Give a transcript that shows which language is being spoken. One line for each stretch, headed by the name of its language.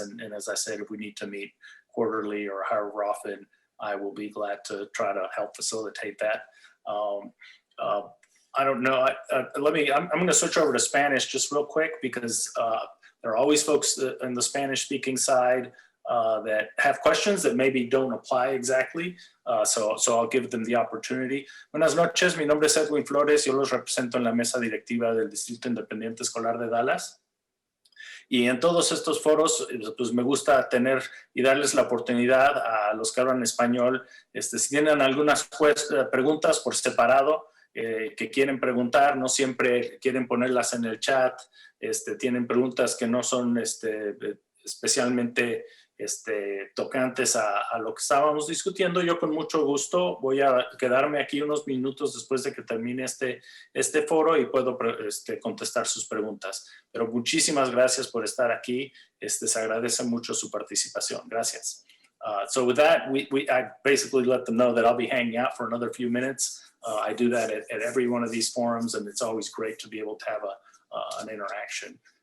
English: And as I said, if we need to meet quarterly or however often, I will be glad to try to help facilitate that. I don't know. I'm going to switch over to Spanish just real quick because there are always folks in the Spanish speaking side that have questions that maybe don't apply exactly. So I'll give them the opportunity.
Spanish: Buenas noches, mi nombre es Edwin Flores. Yo los represento en la mesa directiva del Distrito Independiente Escolar de Dallas. Y en todos estos foros, pues me gusta tener y darles la oportunidad a los que hablan español, si tienen algunas preguntas por separado que quieren preguntar, no siempre quieren ponerlas en el chat, tienen preguntas que no son especialmente tocantes a lo que estábamos discutiendo. Yo con mucho gusto voy a quedarme aquí unos minutos después de que termine este foro y puedo contestar sus preguntas. Pero muchísimas gracias por estar aquí. Se agradece mucho su participación. Gracias.
English: So with that, I basically let them know that I'll be hanging out for another few minutes. I do that at every one of these forums, and it's always great to be able to have an interaction.